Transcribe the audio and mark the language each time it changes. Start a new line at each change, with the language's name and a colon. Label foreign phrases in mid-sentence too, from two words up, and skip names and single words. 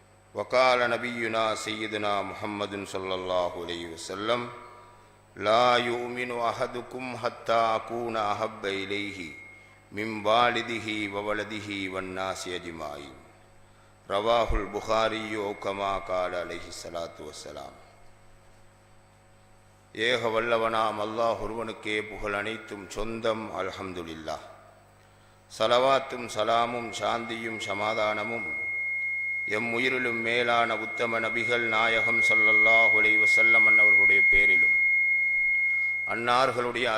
Arabic: وقال نبينا سيدنا محمد صلى الله عليه وسلم لا يؤمن أحدكم حتى أكون أحب إليه من والده وولده والناس أجمعين رواه البخاري أو كما قال عليه الصلاة والسلام.
Tamil: ஏக வல்லவனாம் அல்லாஹ் ஒருவனுக்கே புகழ் அனைத்தும் சொந்தம். அல்ஹம்துலில்லாஹ். சலவாத்தும் சலாமும் சாந்தியும் சமாதானமும் எம் உயிரிலும் மேலான உத்தம நபிகள் நாயகம்
Arabic: صلى الله عليه وسلم
Tamil: அன்னவர்களுடைய பேரிலும், அன்னார்களுடைய